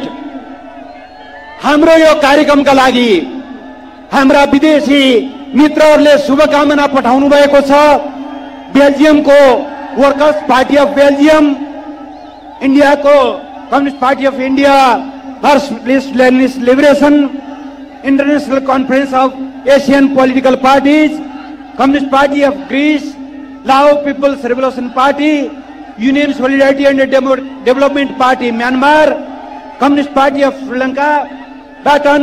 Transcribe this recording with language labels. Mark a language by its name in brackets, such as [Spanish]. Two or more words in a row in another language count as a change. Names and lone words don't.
[Nepali] हाम्रो यो कार्यक्रमका लागि हाम्रा विदेशी मित्रहरूले शुभकामना पठाउनु भएको छ। बेल्जियमको वर्कर्स पार्टी अफ बेल्जियम, इन्डियाको कम्युनिस्ट पार्टी अफ इन्डिया, फर्स्ट लेनिस्ट लिबरेसन, इंटरनेशनल कॉन्फ्रेंस ऑफ एशियन पॉलिटिकल पार्टीज, कम्युनिस्ट पार्टी ऑफ ग्रीस, लाओ पीपल्स रेवोल्यूशन पार्टी, यूनियन सॉलिडारिटी एंड डेवलपमेंट पार्टी म्यांमार, कम्युनिस्ट पार्टी ऑफ श्रीलंका, बैटन